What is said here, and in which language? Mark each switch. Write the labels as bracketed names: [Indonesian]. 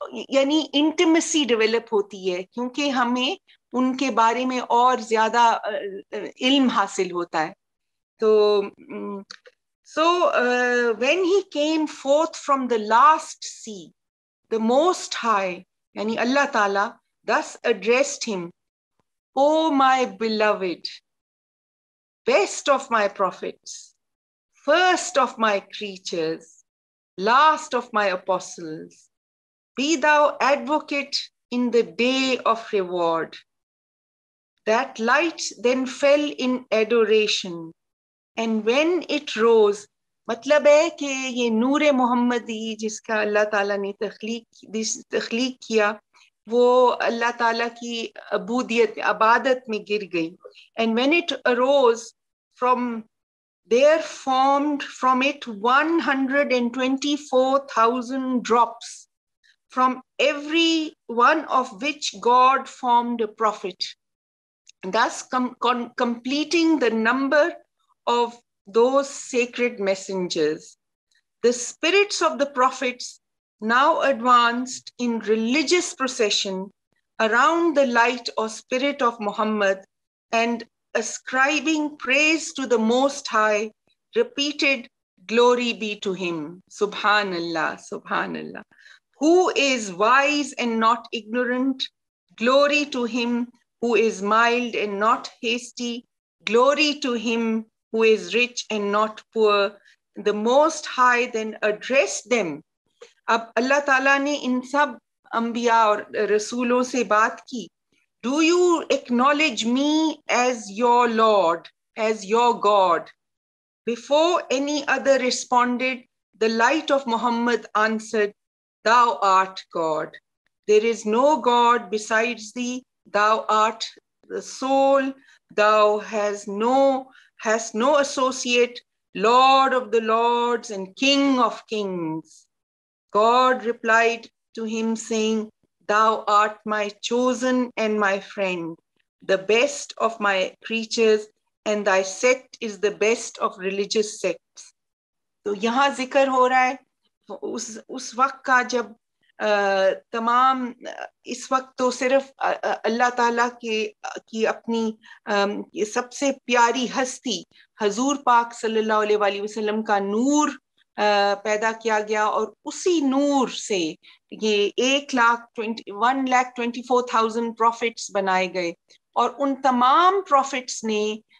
[Urdu] یعنی intimacy develop ہوتی ہے, کیونکہ ہمیں ان کے بارے میں اور زیادہ علم حاصل ہوتا ہے. [English] تو So when he came forth from the last sea, the Most High, [Urdu] yani [English] Allah Ta'ala, thus addressed him, O my beloved, best of my prophets, first of my creatures, last of my apostles, be thou advocate in the day of reward. That light then fell in adoration, and when it rose, [Urdu] مطلب ہے کہ یہ نور محمدی جس کا اللہ تعالیٰ نے تخلیق کیا, وہ اللہ تعالیٰ کی عبادت میں گر گئی. [English] And when it arose, from there formed from it 124,000 drops, from every one of which God formed a prophet, thus completing the number of those sacred messengers. The spirits of the prophets now advanced in religious procession around the light or spirit of Muhammad, and ascribing praise to the Most High, repeated, glory be to him. Subhanallah, Subhanallah. Who is wise and not ignorant? Glory to him who is mild and not hasty. Glory to him who is rich and not poor. The Most High then addressed them. [Urdu] اب اللہ تعالیٰ نے ان سب انبیاء اور رسولوں سے بات کی. [English] Do you acknowledge me as your Lord, as your God? Before any other responded, the light of Muhammad answered, Thou art God. There is no God besides thee. Thou art the sole. Thou hast no associate. Lord of the lords and King of kings. God replied to him, saying, Thou art my chosen and my friend, the best of my creatures, and thy sect is the best of religious sects. [Urdu] تو یہاں ذکر ہو رہا ہے اس وقت کا جب تمام اس وقت تو صرف اللہ تعالیٰ کی اپنی سب سے پیاری ہستی حضور پاک صلی اللہ علیہ وآلہ وسلم کا نور پیدا کیا گیا، اور اسی نور سے یہ 1,24,000 پروفٹس بنائے گئے، اور ان تمام پروفٹس نے